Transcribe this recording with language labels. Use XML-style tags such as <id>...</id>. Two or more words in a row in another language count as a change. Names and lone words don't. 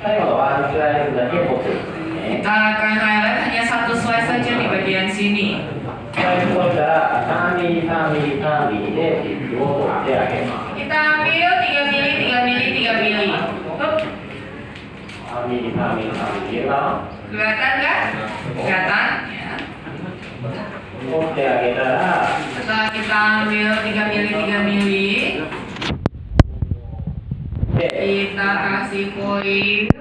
<id>Kita akan highlight hanya 1 slice saja di bagian sini.</id> <ja>3 ミリ3ミリ3ミリでチップを取ってあげます。</ja> <id>Kita ambil 3 mili, 3 mili, 3 mili. Hup.</id> <ja>3 ミリ3ミリ3ミリが</ja> <id>Kelihatan nggak? Kelihatan? Ya.</id> <ja>取ってあげたら、</ja> <id>Setelah kita ambil 3 mili, 3 mili,</id> <ja>で</ja> <id>kita kasih foil.</id>